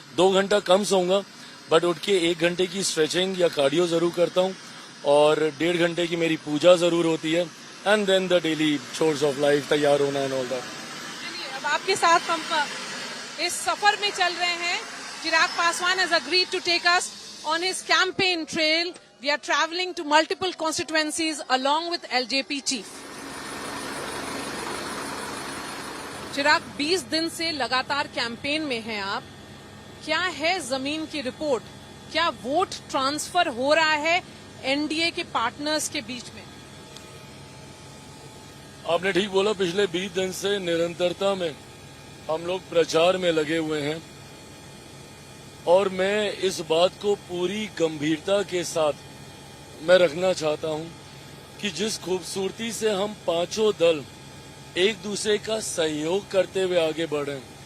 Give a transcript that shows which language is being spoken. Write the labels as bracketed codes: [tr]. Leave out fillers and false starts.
[hi] 2 घंटा कम सोऊंगा, बट उठ के 1 घंटे की स्ट्रेचिंग या कार्डियो जरूर करता हूँ, और 1.5 घंटे की मेरी पूजा जरूर होती है, [en] and then the daily chores of life, [hi] तैयार होना एंड ऑल दैट। अब आपके साथ हम इस सफर में चल रहे हैं। [en] Chirag Paswan has agreed to take us on his campaign trail. We are traveling to multiple constituencies along with LJP chief. [hi] चिराग, 20 दिन से लगातार कैंपेन में हैं आप। क्या है जमीन की रिपोर्ट? क्या वोट ट्रांसफर हो रहा है एनडीए के पार्टनर्स के बीच में? आपने ठीक बोला, पिछले 20 दिन से निरंतरता में हम लोग प्रचार में लगे हुए हैं, और मैं इस बात को पूरी गंभीरता के साथ मैं रखना चाहता हूं कि जिस खूबसूरती से हम पांचों दल एक दूसरे का सहयोग करते हुए आगे बढ़े,